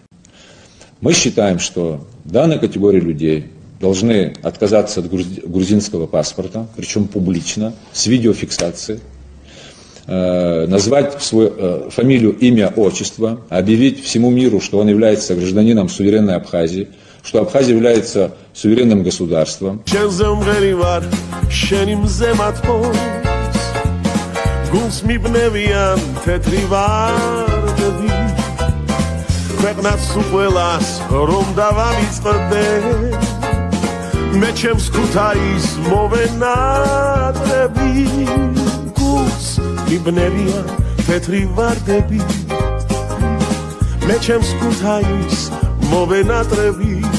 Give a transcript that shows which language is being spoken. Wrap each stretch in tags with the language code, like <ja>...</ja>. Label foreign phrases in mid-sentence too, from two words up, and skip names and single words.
<ru>Мы считаем, что данная категория людей должны отказаться от грузинского паспорта, причем публично, с видеофиксацией, назвать свою фамилию, имя, отчество, объявить всему миру, что он является гражданином суверенной Абхазии, что Абхазия является суверенным государством.</ru> <ka>მე ჩემს ქუთაის მოვენატრები გულს მიბნევიან თეთრი ვარდები მე ჩემს ქუთაის მოვენატრები</ka>